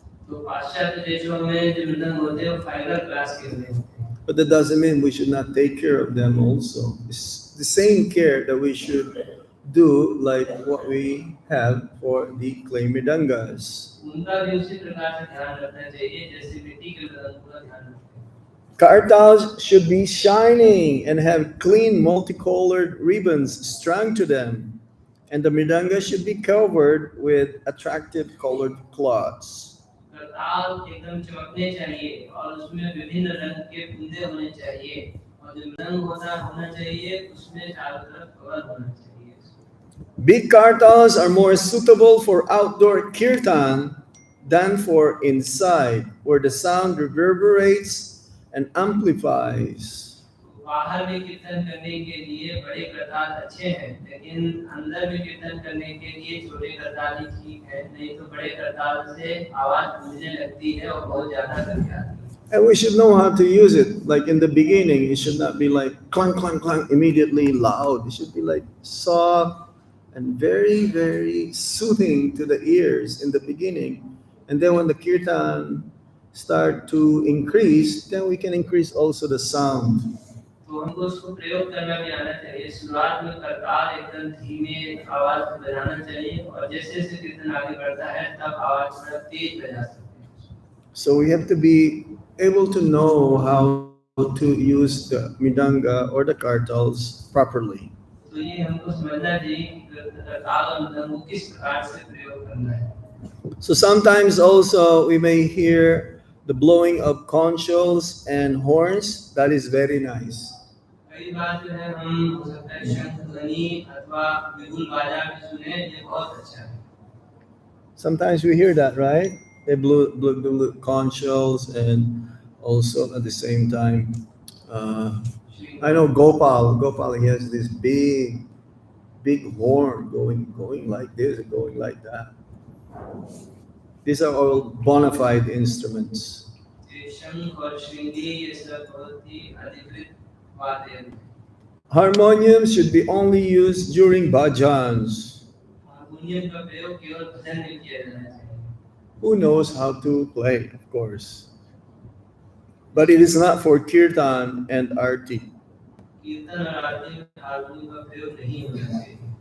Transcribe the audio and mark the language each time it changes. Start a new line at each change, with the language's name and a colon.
Hindi: तो पाश्चात्य देशों में जो मृदंग होते हैं वो फाइबर ग्लास के बने होते हैं।
English: But that doesn't mean we should not take care of them also. It's the same care that we should do like what we have for the clay midangas.
Hindi: उनका भी उसी प्रकार से ध्यान रखना चाहिए जैसे मिट्टी के मृदंग का ध्यान रखते हैं।
English: Kartals should be shining and have clean multicolored ribbons strung to them. And the midanga should be covered with attractive colored cloths.
Hindi: करताल एकदम चमकने चाहिए और उसमें विभिन्न रंग के फुंदे होने चाहिए और जो रंग होना चाहिए उसमें चारों तरफ कवर होना चाहिए।
English: Big kartals are more suitable for outdoor kirtan than for inside, where the sound reverberates and amplifies.
Hindi: बाहर में कीर्तन करने के लिए बड़े करताल अच्छे हैं, लेकिन अंदर में कीर्तन करने के लिए छोटे करताल ही ठीक है, नहीं तो बड़े करताल से आवाज गूंजने लगती है और बहुत ज्यादा करके आती है।
English: And we should know how to use it. Like in the beginning, it should not be like clang, clang, clang, immediately loud. It should be like soft and very, very soothing to the ears in the beginning. And then when the kirtan start to increase, then we can increase also the sound.
Hindi: तो हमको उसको प्रयोग करना भी आना चाहिए। शुरुआत में करताल एकदम धीमे आवाज में बजाना चाहिए और जैसे जैसे कीर्तन आगे बढ़ता है तब आवाज थोड़ा तेज बजा सकते हैं।
English: So we have to be able to know how to use the midanga or the kartals properly.
Hindi: तो ये हमको समझना चाहिए कि करताल और मृदंग को किस प्रकार से प्रयोग करना है।
English: So sometimes also we may hear the blowing of conch shells and horns. That is very nice.
Hindi: कई बार जो है हम हो सकता है शंख ध्वनि अथवा बिगुल बाजा भी सुने, ये बहुत अच्छा है।
English: Sometimes we hear that, right? They blew conch shells and also at the same time, I know Gopal, he has this big horn going like this, going like that. These are all bona fide instruments.
Hindi: ये शंख और श्रृंगी ये सब बहुत ही अधिकृत वाद्य हैं।
English: Harmoniums should be only used during bhajans.
Hindi: Harmonium का प्रयोग केवल भजन में किया जाना चाहिए।
English: Who knows how to play, of course. But it is not for kirtan and arti.
Hindi: कीर्तन और आरती में हारमोनियम का प्रयोग नहीं होना चाहिए।